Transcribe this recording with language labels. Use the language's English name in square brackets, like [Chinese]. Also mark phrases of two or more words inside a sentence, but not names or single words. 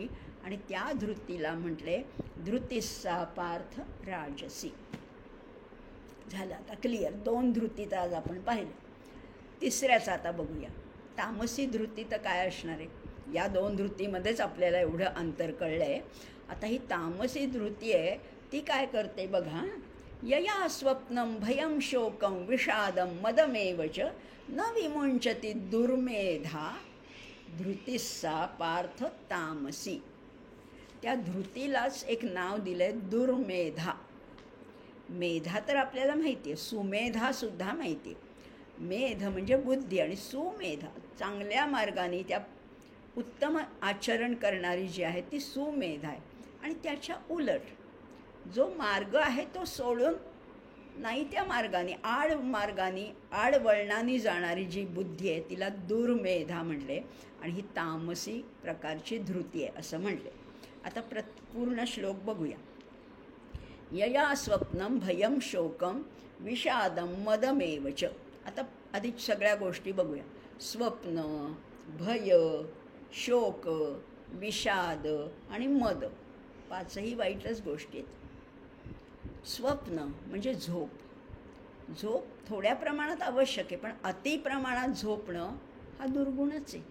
[Marathi] आणि त्या धृतीला म्हटले [Sanskrit] धृतिस्सा पार्थ राजसी. [Marathi] झालं आता क्लिअर. 2 धृती तर आज आपण पाहिले. तिसऱ्याचं आता बघूया. तामसी धृती तर काय असणार आहे? या 2 धृतीमध्येच आपल्याला एवढं अंतर कळलं आहे. आता ही तामसी धृती आहे ती काय करते बघा. [Sanskrit] यया स्वप्नं भयं शोकं विषादं मदमेव च न विमुंचती दुर्मेधा धृतिस्सा पार्थ तामसी. [Marathi] त्या धृतीलाच एक नाव दिलं आहे दुर्मेधा. मेधा तर आपल्याला माहिती आहे, सुमेधासुद्धा माहिती आहे. मेध म्हणजे बुद्धी आणि सुमेधा चांगल्या मार्गाने त्या उत्तम आचरण करणारी जी आहे ती सुमेधा आहे. आणि त्याच्या उलट जो मार्ग आहे तो सोडून नाही त्या मार्गाने आडवळणाने जाणारी जी बुद्धी आहे तिला दुर्मेधा म्हणले. आणि ही तामसी प्रकारची धृती आहे असं म्हणले. आता पूर्ण श्लोक बघूया. [Sanskrit] यया स्वप्नं भयं शोकं विषादं मदमेव च. [Marathi] आता आधी सगळ्या गोष्टी बघूया. स्वप्न, भय, शोक, विषाद आणि मद, 5ही वाईटच गोष्टी आहेत. स्वप्न म्हणजे झोप. झोप थोड्या प्रमाणात आवश्यक आहे, पण अति प्रमाणात झोपणं हा दुर्गुणच आहे.